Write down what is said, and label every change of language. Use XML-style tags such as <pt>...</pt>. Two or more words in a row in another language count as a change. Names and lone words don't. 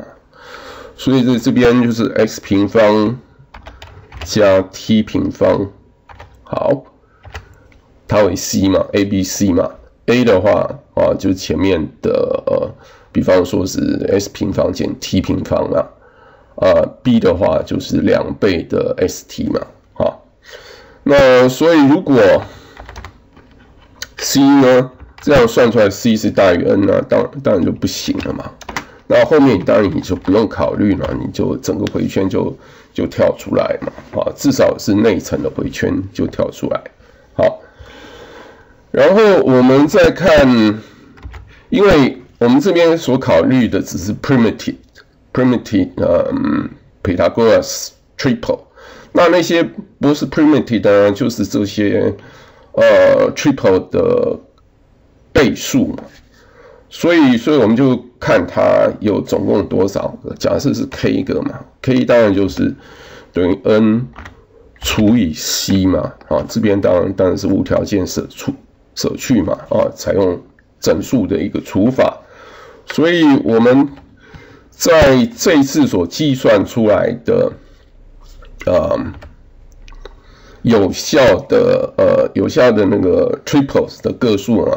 <zh>所以在這邊就是 x 平方加 t 平方，好，它為 c 嘛 ，ABC 嘛 ，a 的話啊，就是前面的比方說是 s 平方減 t 平方啦，b 的話就是2倍的 st 嘛，好，那所以如果 c 呢，這樣算出來 c 是大於 n 呢，當然就不行了嘛。那後面當然你就不用考慮了，你就整個回圈就跳出來嘛，啊，至少是內層的回圈就跳出來。好，然後我們再看，因為我們這邊所考慮的只是</zh> <en>primitive Pythagoras triple，</en> <zh>那些不是 primitive 的呢，就是這些triple 的倍數嘛。所以我們就看它有總共多少個，假設是 k 個嘛 ，k 當然就是等於 n 除以 c 嘛，啊，這邊當然是無條件捨去嘛，啊，採用整數的一個除法，所以我們在這一次所計算出來的有效的那個 triples 的個數啊。</zh>